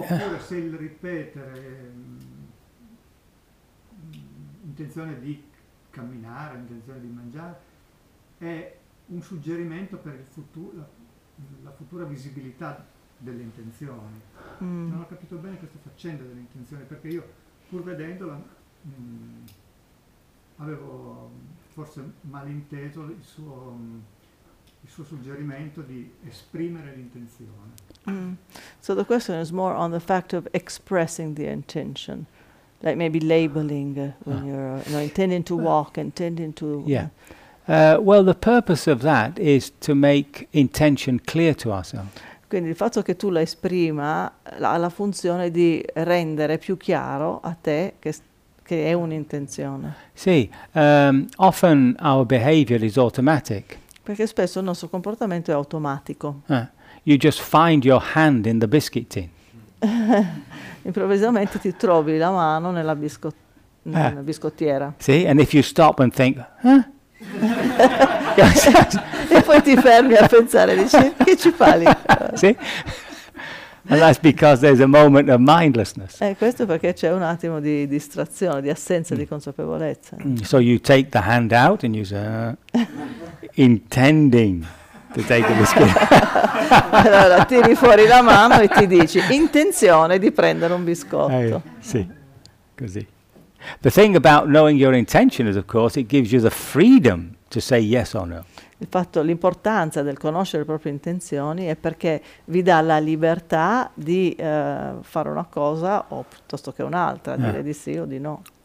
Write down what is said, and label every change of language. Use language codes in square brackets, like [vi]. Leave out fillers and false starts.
[it] Oppure se il ripetere intenzione di camminare, intenzione di mangiare, è un suggerimento per il futuro, la futura visibilità delle intenzioni. Non ho capito bene questa faccenda delle intenzioni, perché io, pur vedendola, avevo forse malinteso il suo suggerimento di esprimere l'intenzione. [en] So the question is more on the fact of expressing the intention, like maybe labeling when you're intending to walk, intending to... Yeah. Well, the purpose of that is to make intention clear to ourselves. [it] Quindi il fatto che tu la esprima ha la funzione di rendere più chiaro a te che è un'intenzione. [en] Sì, often our behavior is automatic. [it] Perché spesso il nostro comportamento è automatico. [en] You just find your hand in the biscuit tin. [it] Improvvisamente ti trovi la mano nella biscottiera. [en] Sì, and if you stop and think, [it] e poi ti fermi a pensare, dici, che ci fa lì? Sì. [en] And that's because there's a moment of mindlessness. [it] Questo perché c'è un attimo di distrazione, di assenza di consapevolezza. [en] So you take the hand out and you say, intending to take the biscuit. [it] Allora tiri fuori la mano e ti dici, intenzione di prendere un biscotto. Sì, così. [en] The thing about knowing your intention is, of course, it gives you the freedom to say yes or no. [it] Il fatto, l'importanza del conoscere le proprie intenzioni è perché vi dà la libertà di fare una cosa o piuttosto che un'altra, dire di sì o di no.